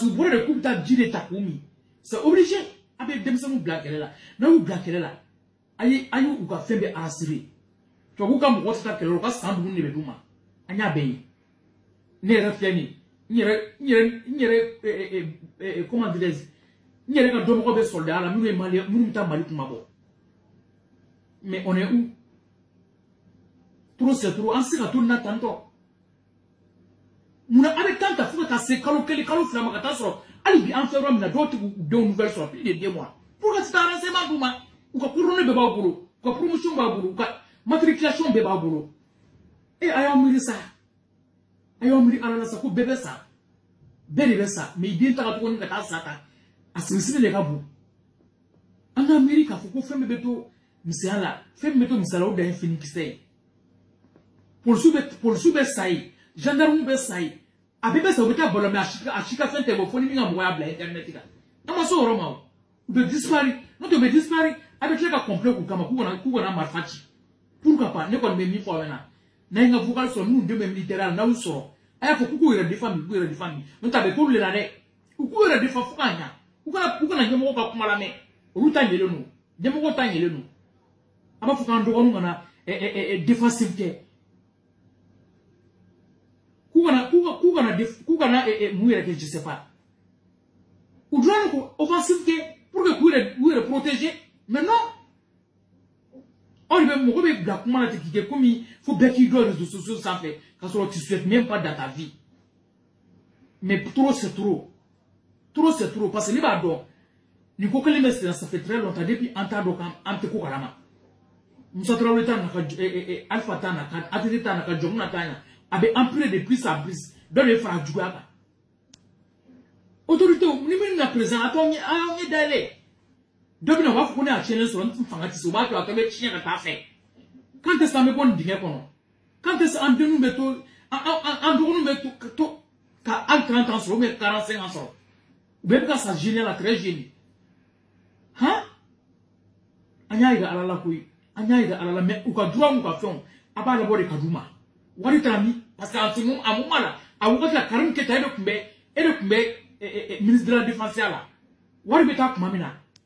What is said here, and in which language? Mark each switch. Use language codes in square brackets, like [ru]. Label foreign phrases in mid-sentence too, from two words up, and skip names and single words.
[bm] u bɔra de k'u bɛ taa ji de ta k'u min [fr] c'est obligé [bm] a bɛ denmisɛnninw bila kɛlɛ la n'a y'u bila kɛlɛ la an ye u ka fɛn bɛɛ arasiré tubabuw ka mɔgɔ tɛ taa kɛlɛ la u ka san dumuni de bɛ d'u ma an y'a bɛɛ ye ne yɛrɛ filɛ nin n yɛrɛ [fr] comment dirais-je [bm] n yɛrɛ ka dɔnbagaw bɛ soldats la minnu ye Mali minnu bɛ taa Mali kuma bɔ [fr] mais on est où trop c'est trop [bm] an se ka to nin na tantɔ munna a bɛ temps ta fo ka taa se kalo kelen kalo fila ma ka taa sɔrɔ hali bi an fɛ yɔrɔ min na dɔw tɛ k'u denw nouvelle sɔrɔ [fr] plus de 2 mois pour que [bm] se taa renseignement d'u ma u ka coordonnées bɛɛ b'aw bolo u ka promotion b'a bolo u ka matriculation bɛɛ b'a bolo a y'aw miiri sa a y'aw miiri ala la sa ko bɛɛ bɛ sa bɛɛ de bɛ sa mais i den taga tuguni ka taa sa ta a sigisiri de ka bon an ka miiri k'a fɔ ko fɛn bɛɛ bɛ to misɛnya la fɛn min bɛ to misɛnya la o dan ye finikisɛ ye polisiw bɛ sa ye gendarmew bɛ sa ye a bɛɛ bɛ sa u bɛ taa balo mais a si ka fɛn tɛ bɔ fo ni min ka mɔgɔ y'a bila internet kan an ma se o yɔrɔ ma o u bɛ disparaître n'o tɛ u bɛ disparaître a bɛ tila ka complet k'u kama k'u kana marifa ci [fr] pourquoi pas [bm] ne kɔni bɛ min fɔ aw ɲɛna n'a ye n ka vocal sɔrɔ minnu den bɛ militaire la n'aw sɔrɔ a y'a fɔ k'u yɛrɛ défend bi k'u yɛrɛ défend bi n'o tɛ a bɛ k'olu de la dɛ u k'u yɛrɛ défend fo k'a ɲa u kana ɲɛmɔgɔ ka kuma lamɛn olu ta ɲɛlen don ɲɛmɔgɔ ta ɲɛlen don a b'a fɔ k'an dɔgɔninw kana défensive kɛ k'u kana mun yɛrɛ kɛ [fr] je sais pas [bm] u dilan ko offensive kɛ [fr] pour que [bm] k'u yɛrɛ protéger [fr] mais non [bm] aw de bɛ mɔgɔ bɛ bila kuma la ten k'i kɛ komi fo bɛɛ k'i dɔn [fr] réseaux sociaux [bm] sanfɛ k'a sɔrɔ [fr] tu souhaites même pas dans ta vie mais trop c'est trop c'est trop parce que [bm] ne b'a dɔn nin ko kelen bɛ sen na [fr] ça fait très longtemps depuis [bm] an t'a dɔn k'an tɛ ko kalama Musa Traoré ta na ka Alpha ta na ka ATT ta na ka Jɔnmuna ta na a bɛ empiré [fr] de plus en plus [bm] dɔ de fara juguya kan autorité ni min na président a t'anw ye dayɛlɛ dɔ bɛ na u b'a fɔ ko ne y'a tiɲɛlen sɔrɔ n fanga tɛ se u b'a to a kɛ bɛ tiɲɛ ka taa fɛ k'an tɛ se an bɛ bɔ nin dingɛ kɔnɔ k'an tɛ se an denninw bɛ to an dɔgɔninw bɛ to ka hali 30 ans sɔrɔ ou bien 45 ans sɔrɔ u bɛɛ bɛ ka sa jeune la [fr] très jeune [bm] han an y'a yira ala la koyi an y'a yira ala la mais u ka droit n'u ka fɛnw a b'a labɔ de ka d'u ma wari t'a min [fr] parce que a moment [bm] la a wagati la Karim Keita e de tun bɛ [fr] ministre de la défense [bm] la wari bɛ taa kuma min na